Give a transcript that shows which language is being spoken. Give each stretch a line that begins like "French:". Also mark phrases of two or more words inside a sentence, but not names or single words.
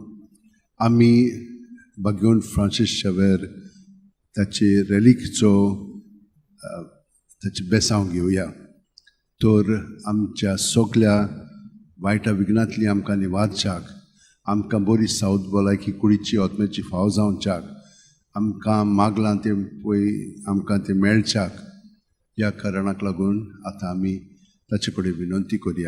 Konkani: Ami Bagion Francis Xavier, tachi relikcho, tachi besaung घेऊया. तर आमच्या सगळ्या वायटा विघ्नांतली आमकां निवारच्याक, आमकां बरी सावध भलायकी कुडीची आत्म्याची फाव जावच्याक, आमकां मागलां तें पळय आमकां तें मेळच्याक, ह्या कारणाक लागून आतां आमी ताचे कडेन विनंती करुया.